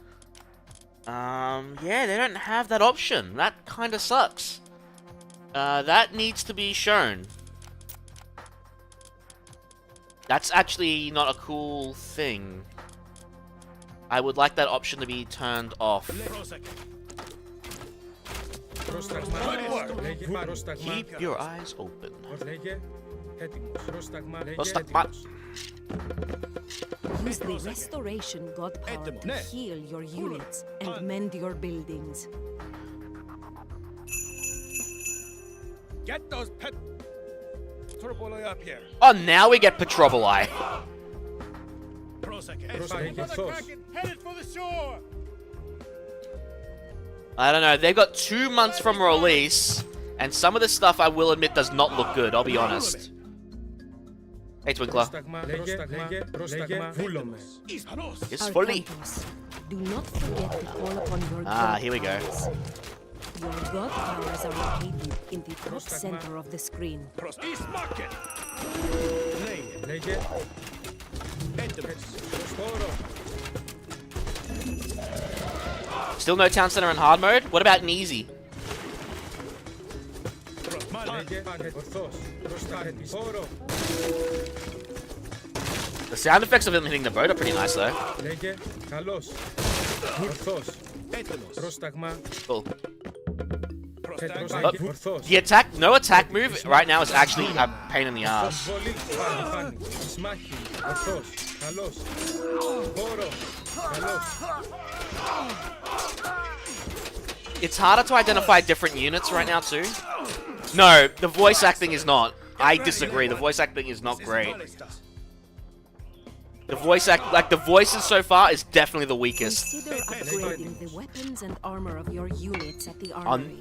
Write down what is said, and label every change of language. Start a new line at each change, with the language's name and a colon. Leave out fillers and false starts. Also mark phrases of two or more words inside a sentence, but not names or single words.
English: Yeah, they don't have that option. That kinda sucks. That needs to be shown. That's actually not a cool thing. I would like that option to be turned off.
Greek: Πρόσταγμα. Λέγε. Πρόσταγμα.
English: Keep your eyes open.
Greek: Λέγε. Έτοιμος. Πρόσταγμα. Λέγε. Πρόσταγμα. Έτοιμος.
English: Use the restoration god power to heal your units and mend your buildings. Get those pet Turboli up here. Oh, now we get Petrovoli.
Greek: Λέγε. Ορθός.
English: Headed for the shore. I don't know, they've got 2 months from release, and some of this stuff I will admit does not look good, I'll be honest. Hey Twinkler.
Greek: Πρόσταγμα. Λέγε. Πρόσταγμα. Βούλομαι.
English: It's fully. Arcantos, do not forget to call upon your Ah, god here we go. powers. Your god powers are located in the top center of the screen.
Greek: Λέγε. Χώρο.
English: Still no town center in hard mode? What about in easy?
Greek: Λέγε. Πάνε. Ορθός. Πρόσταγμα. Χώρο.
English: The sound effects of him hitting the boat are pretty nice though.
Greek: Λέγε. Καλός. Ορθός. Πρόσταγμα.
English: Cool.
Greek: Πρόσταγμα. Ορθός.
English: The attack, no attack move right now is actually a pain in the ass.
Greek: Βολή. Πάνε. Πάνε. Σμάχη. Ορθός. Καλός. Χώρο. Καλός.
English: It's harder to identify different units right now too. No, the voice acting is not. I disagree. The voice acting is not great. The voices so far is definitely the weakest. Consider upgrading the weapons and armor of your units at the armory.